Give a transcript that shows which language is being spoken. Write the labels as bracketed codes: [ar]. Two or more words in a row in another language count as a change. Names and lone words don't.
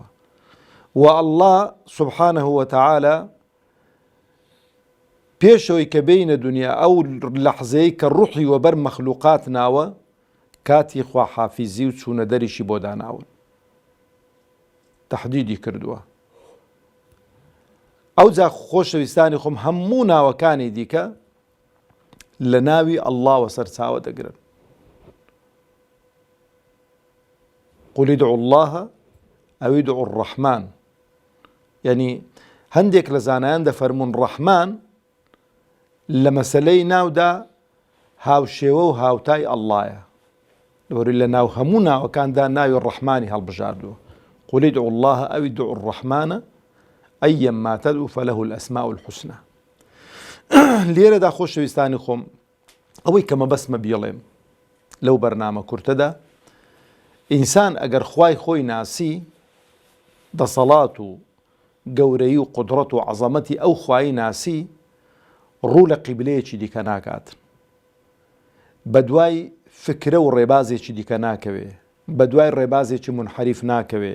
[ckb] و ئەڵڵاه [ar] سوبحانه وتەعالە [ckb] پێشەوەی کە بینە دنیا ئەو لەحزەیە کە ڕوحی وەبەر مەخلوقات ناوە، کاتی خواحافیزی و چوونە دەریشی بۆ داناون، تەحدیدی کردووە. ئەو جا خۆشەویستانی خۆم هەموو ناوەکانی دیکە لە ناوی ئەڵڵاوە سەرچاوە دەگرن. [ar] قل ادعوا الله أو ادعوا الرحمن، [ckb] یعنی هەندێک لە زانایان دەفەرمون ڕەحمان لە مەسەلەی ناودا هاوشێوە و هاوتای ئەڵڵایە، لەوەری لە ناو هەموو ناوەکاندا ناوی ڕەحمانی هەڵبژاردووە. [ar] قل ادعوا الله أو ادعوا الرحمن أيما تدعوا فله الأسماء الحسنى. [ckb] لێرەدا خۆشەویستانی خۆم ئەوەی کە مەبەستمە بیڵێم لەو بەرنامە کورتەدا، ئینسان ئەگەر خوای خۆی ناسی، دەسەڵات و گەورەی و قودرەت و عەزەمەتی ئەو خوای ناسی، ڕوو لە قیبلەیەکی دیکە ناکاتن، بە دوای فکرە و ڕێبازێکی دیکە ناکەوێ، بە دوای ڕێبازێکی منحەریف ناکەوێ.